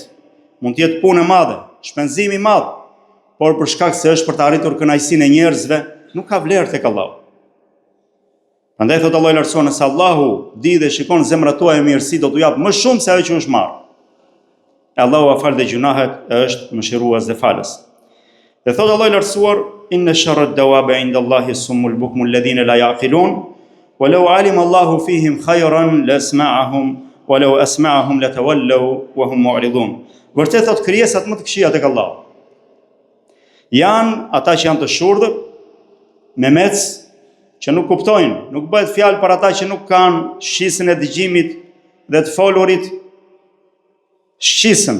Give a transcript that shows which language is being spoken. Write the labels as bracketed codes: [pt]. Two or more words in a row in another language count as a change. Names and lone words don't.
[sq] Mund të jetë punë e madhe, shpenzim i madh, por për shkak se është për të arritur kënaqësinë e njerëzve, nuk ka vlerë tek Allahu. Prandaj thot Allahu i lartësuar, nëse Allahu di dhe shikon zemrat tuaja mirësi, do t'u jap më shumë se ajo që është marrë. Allahu afal dhe gjunahet, është mëshirues dhe falës. Dhe thot Allahu i lartësuar, [ar] إن شر الدواب عند الله الصم البكم الذين لا يعقلون ولو علم الله فيهم خيرا لأسمعهم ولو أسمعهم لتولوا وهم معرضون. [sq] Vërtet thot krijesat më të këqija tek Allahu janë ata që janë të shurdhër, me mec që nuk kuptojnë, nuk bëhet fjalë për ata që nuk kanë shqisën e dëgjimit dhe të folurit shqisën.